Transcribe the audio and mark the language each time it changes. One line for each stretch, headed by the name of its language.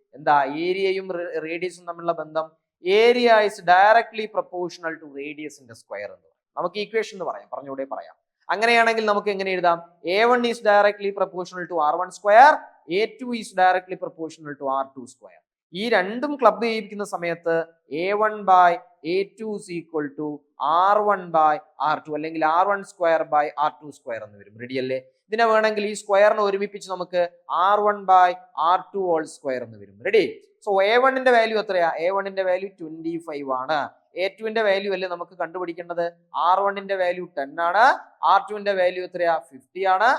Malayalam: എന്താ ഏരിയയും റേഡിയസും തമ്മിലുള്ള ബന്ധം? Area is directly proportional to റേഡിയസിന്റെ square എന്ന് പറയും. നമുക്ക് ഇക്വേഷൻ എന്ന് പറയാം. അങ്ങനെയാണെങ്കിൽ നമുക്ക് എങ്ങനെ എഴുതാം?
English: A1 is directly proportional to R1 square, A2 is directly proportional to R2 square.
Malayalam: ഈ രണ്ടും ക്ലബ് ചെയ്യിപ്പിക്കുന്ന സമയത്ത്
English: A1 by A2 is equal to R1 by R2
Malayalam: അല്ലെങ്കിൽ R1 square by R2 square എന്ന് വരും. റെഡി അല്ലേ? ഇതിനെ വേണമെങ്കിൽ ഈ സ്ക്വയറിനെ ഒരുമിപ്പിച്ച് നമുക്ക് R1 by R2 whole square എന്ന് വരും. റെഡി? സോ A1ന്റെ വാല്യൂ എത്രയാ? A1ന്റെ വാല്യൂ 25 ആണ്. A2ന്റെ വാല്യൂ അല്ലേ നമുക്ക് കണ്ടുപിടിക്കേണ്ടത്? R1ന്റെ വാല്യൂ 10 ആണ്, R2ന്റെ വാല്യൂ എത്രയാ? 50 ആണ്.